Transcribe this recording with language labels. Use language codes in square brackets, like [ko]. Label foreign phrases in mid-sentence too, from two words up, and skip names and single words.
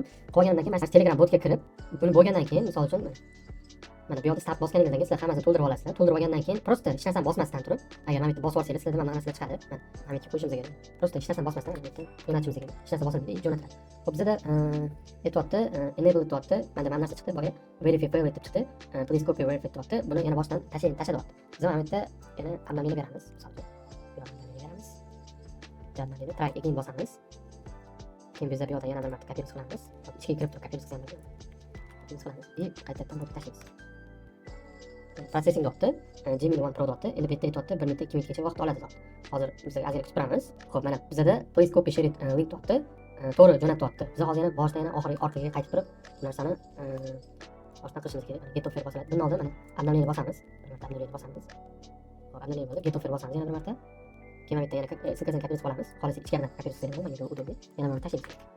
[uz] Qolgandan keyin mana shu Telegram botga kirib, buni bo'lgandan keyin misol uchun mana bu yerda start bosganingizdan keyin sizlar hammasini to'ldirib olasizlar. To'ldirib olgandan keyin prosta hech narsani bosmasdan turib, agar mana bu yerda bosib olsanglar, sizlarda mana narsalar chiqadi. Mana bu yerga qo'yishimiz kerak. Prosta hech narsani bosmasdan bu yerda jo'natishimiz kerak. Hech narsa bosmay jo'natadi. Xo'p, bizda aytyapti, enable etyapti. Menda mana narsa chiqdi, bor [en] verify favorite [uz] deb chiqdi. [en] Please copy verify etyapti. [uz] Buni yana boshdan tashlayapti. Biz mana bu yerda yana anonimni beramiz. Misol uchun bu yoqni beramiz. Jadvalni [en] try again [uz] bosamiz. Keyin biz bu yoqda yana bir marta kopировать qilamiz. Ichga kirib turib kopировать qilamiz. Qilamiz. Qaytadan buni tashlaymiz. Processing deyapti. Gmail One Pro deyapti. Endi bu yerda aytyapti 1 minutda 2 minutgacha vaqt oladi deyapti. Hozir bizga ozgina kutib turamiz. Xo'p, mana bizda [en] please copy share link [uz] deyapti. To'g'ri jo'natyapti. Biz hozir yana boshdan yana orqaga qaytib turib bu narsani boshdan qilishimiz kerak. [en] Get offer [uz] bosiladi. Bundan oldin mana обновление bosamiz. Bir marta обновление bosamiz. Xo'p, обновление bo'ldi. [en] Get offer [uz] bosamiz yana bir marta. Keyin mana bu yerda yana ссылкасini kopировать qilamiz. Xohlasak ichkaridan kopировать qilsangiz bo'ladi. Mana bu udobli. Yana buni tashlaymiz.